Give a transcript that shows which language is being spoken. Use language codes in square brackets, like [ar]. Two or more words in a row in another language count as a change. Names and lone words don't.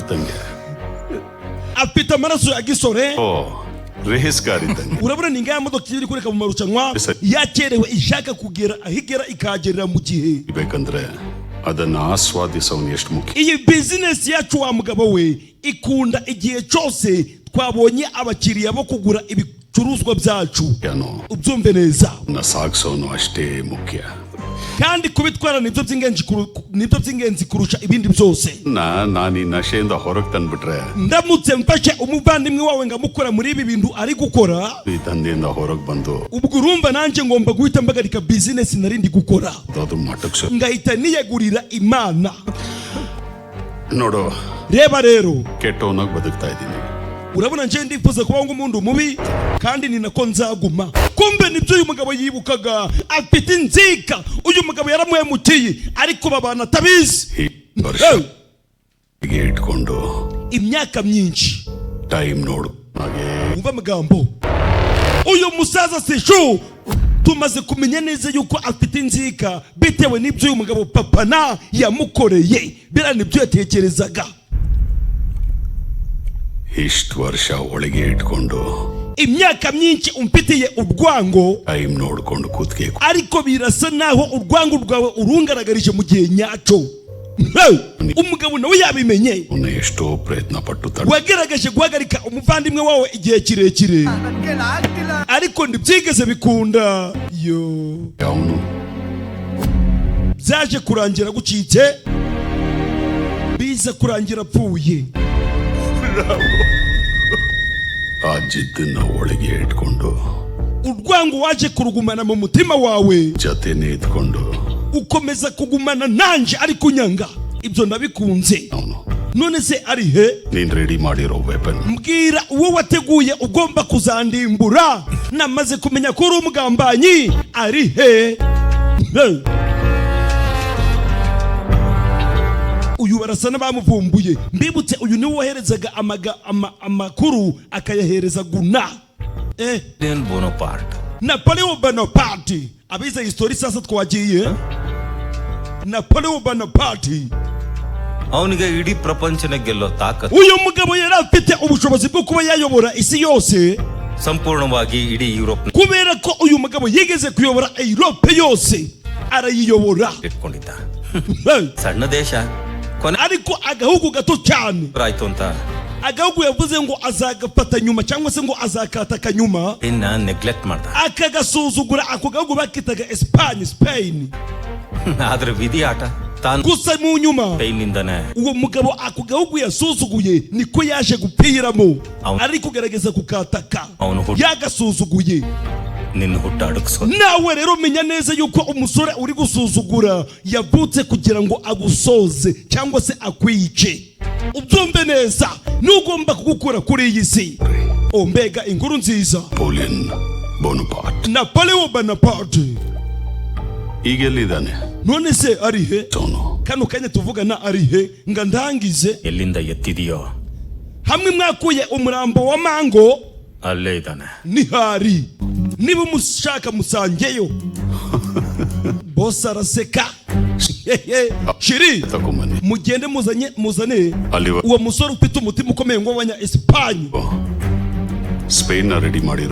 [rw] afite amaraso ya gisore urabona ni ngaya modoka iri kureka mu marushanwa yakerewe ishaka kugera ahigera ikagerera mu gihe [kn] ಅದನ್ನ ಆಸ್ವಾದಿಸೋನು ಎಷ್ಟು ಮುಖ್ಯ [rw] iyi business yacu wa mugabo we ikunda igihe cyose twabonye abakiriya bo kugura ibicuruzwa byacu ubyumve neza [kn] na ಸಾಗಿಸೋನು ಅಷ್ಟೇ ಮುಖ್ಯ [rw] kandi kubitwara nibyo by'ingenzi kurusha ibindi byose [kn] ನಾನು ಈ ನಶೆಯಿಂದ ಹೊರಗೆ ತಂದ್ಬಿಟ್ರೆ [rw] ndamutse mfashe umuvandimwe wawe ngamukora muri ibi bintu ari gukora [kn] ಈ ತಂದೆಯಿಂದ ಹೊರಗೆ ಬಂದು [rw] ubwo urumva nanjye ngomba guhita mbagarika business narindi gukora ngahita niyegurira imana [kn] ನೋಡು [rw] reba rero [kn] ಕೆಟ್ಟವನಾಗಿ ಬದುಕ್ತಾ ಇದ್ದೀನಿ [rw] urabona nje ndifuza kuba nk'umuntu mubi kandi ni nako nzaguma kumbe nibyo uyu mugabo yibukaga afite inzika uyu mugabo yaramuhemukiye ariko babana tabizi [kn] ಇಟ್ಕೊಂಡು [rw] imyaka myinshi [kn] ಟೈಮ್ ನೋಡು [rw] umva amagambo uyu musaza Sishu tumaze kumenya neza yuko afite inzika bitewe n'ibyo uyu mugabo papa yamukoreye bira nibyo yatekerezaga [kn] ಇಷ್ಟು ವರ್ಷ ಒಳಗೆ ಇಟ್ಕೊಂಡು [rw] imyaka myinshi umfitiye urwango [kn] ಟೈಮ್ ನೋಡ್ಕೊಂಡು ಕೂತ್ಕೆ [rw] ariko birasa naho urwango rwawe urungaragarije mu gihe nyacyo umugabo nawe yabimenye [kn] ಎಷ್ಟೋ ಪ್ರಯತ್ನ ಪಟ್ಟು [rw] wageragaje guhagarika umuvandimwe wawe igihe kirekire ariko ntibyigeze bikunda yo [kn] ಅವನು [rw] byaje kurangira gucitse biza kurangira apfuye [kn] ಆ ಜಿದ್ದನ್ನ ಒಳಗೆ ಇಟ್ಕೊಂಡು [rw] urwango waje kurugumana mu mutima wawe [kn] ಜೊತೆನೆ ಇದ್ಕೊಂಡು [rw] ukomeza kugumana nanje ariko unyanga ibyo nabikunze none se ari he [kn] ನೀನ್ ರೆಡಿ ಮಾಡಿರೋ ವೆಪನ್ [rw] mbwira uwo wateguye ugomba kuzandimbura namaze kumenya ko uri umugambanyi ari he uyu barasa n'abamuvumbuye mbibutse uyu niwe woherezaga amakuru akayahereza guna Napoleon Bonaparte abize histori sasa twagiye Napoleon Bonaparte [kn] ಅವನಿಗೆ ಇಡೀ ಪ್ರಪಂಚನ ಗೆಲ್ಲೋ ತಾಕತ್ತು [rw] uyu mugabo yari afite ubushobozi bwo kuba yayobora isi yose [kn] ಸಂಪೂರ್ಣವಾಗಿ ಇಡೀ ಯುರೋಪ್ [rw] kubera ko uyu mugabo yigeze kuyobora Europe yose arayiyobora [kn] ಇಟ್ಕೊಂಡಿದ್ದ ಸಣ್ಣ ದೇಶ [rw] ariko agahugu gato cyane [kn] ಆಯ್ತು ಅಂತ [rw] agahugu yavuze ngo azagafata nyuma cyangwa se ngo azakataka nyuma [kn] ಇನ್ನ ನೆಗ್ಲೆಕ್ಟ್ ಮಾಡ್ದ [rw] akagasuzugura ako gahugu bakitaga Spain [kn] ಆದ್ರೆ ವಿಧಿ ಆಟ ತಾನು [rw] gusa mu nyuma [kn] ಪೈನಿಂದನೇ [rw] uwo mugabo ako gahugu yasuzuguye niko yaje gupiramo ari kugerageza kukataka yagasuzuguye [kn] ನಿನ್ನ ಹುಟ್ಟ ಅಡಗಿಸೋ [rw] nawe rero menya neza yuko umusore uri gusuzugura yavutse kugira ngo agusoze cyangwa se akwice ubyumve neza n'ugomba kugukura kuri iyi si mbega inkuru nziza Napoleon Bonaparte [kn] ಈಗೆಲ್ಲಿದ್ದಾನೆ [rw] none se ari he [kn] ಸೋನು [rw] kano kanya tuvugana arihe nga ndangize [kn] ಎಲ್ಲಿಂದ ಎತ್ತಿದೆಯೋ [rw] hamwe mwakuye umurambo wa mango [kn] ಅಲ್ಲೇ ಇದ್ದಾನೆ [rw] nihari niba mushaka musangeyo boss araseka shiri mugende muzane uwo musore ufite umutima ukomeye ngo wanya Espanye [kn] Spain na ready madiro